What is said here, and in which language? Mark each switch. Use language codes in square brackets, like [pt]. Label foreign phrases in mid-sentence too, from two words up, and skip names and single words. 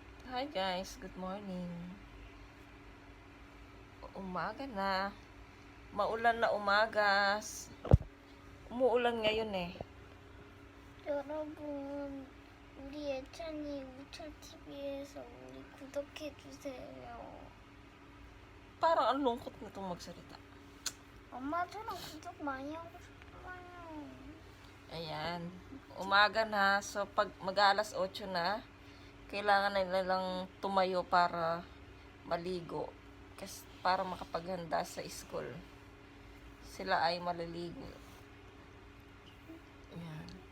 [en] Hi guys, good morning. [tl] Umaga na. Maulan na umaga. Umuulan ngayon eh. [ko] 여러분, 우리 예찬이 우철TV에서 우리 구독해주세요. [tl] Parang ang lungkot na itong magsalita. [ko] 엄마 저랑 구독 많이 하고 싶어요. [tl] Ayan. Umaga na. So pag mag-alas 8 na, kailangan na nilang tumayo para maligo. Kasi para makapaghanda sa school. Sila ay maliligo. Ayan.